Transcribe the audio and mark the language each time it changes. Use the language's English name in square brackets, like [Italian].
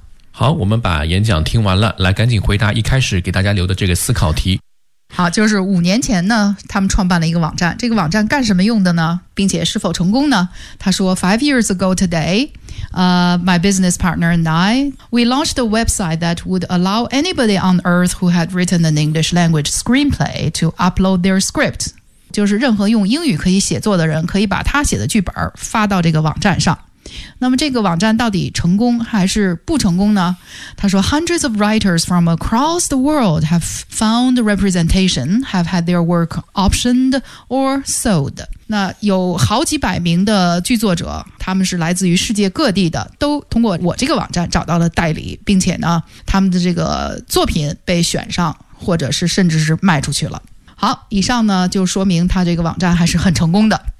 [Chinese] 好，我们把演讲听完了，来赶紧回答一开始给大家留的这个思考题。好，就是5年前呢，他们创办了一个网站，这个网站干什么用的呢？并且是否成功呢？他说 [English] ,5 years ago today,my business partner and I, we launched a website that would allow anybody on earth who had written an English language screenplay to upload their script. [Chinese] 就是任何用英语可以写作的人可以把他写的剧本发到这个网站上。那么这个网站到底成功还是不成功呢？他说 [English] ,Hundreds of writers from across the world have found representation, have had their work optioned or sold. [Chinese] 那有好几百名的剧作者，他们是来自于世界各地的，都通过我这个网站找到了代理，并且呢，他们的这个作品被选上，或者是甚至是卖出去了。好，以上呢，就说明他这个网站还是很成功的。